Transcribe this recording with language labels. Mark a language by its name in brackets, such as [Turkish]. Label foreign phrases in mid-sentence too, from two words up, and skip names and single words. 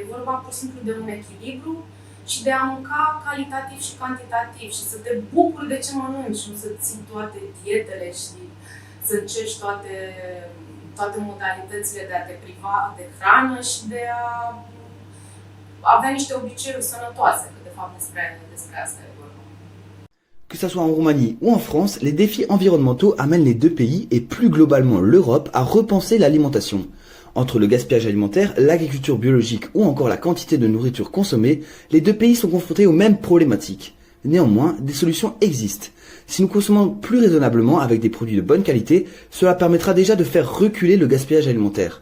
[Romanian] E vorba pur și simplu de un echilibru și de a mânca calitativ și cantitativ și să te bucuri de ce mănânci, nu să ții toate dietele și să încerci toate modalitățile de a te priva de hrană și de a avea niște obiceiuri sănătoase, că de fapt despre asta e vorba. [French] Que ce soit en Roumanie ou en France, les défis environnementaux amènent les deux pays et plus globalement l'Europe à repenser l'alimentation. Entre le gaspillage alimentaire, l'agriculture biologique ou encore la quantité de nourriture consommée, les deux pays sont confrontés aux mêmes problématiques. Néanmoins, des solutions existent. Si nous consommons plus raisonnablement avec des produits de bonne qualité, cela permettra déjà de faire reculer le gaspillage alimentaire.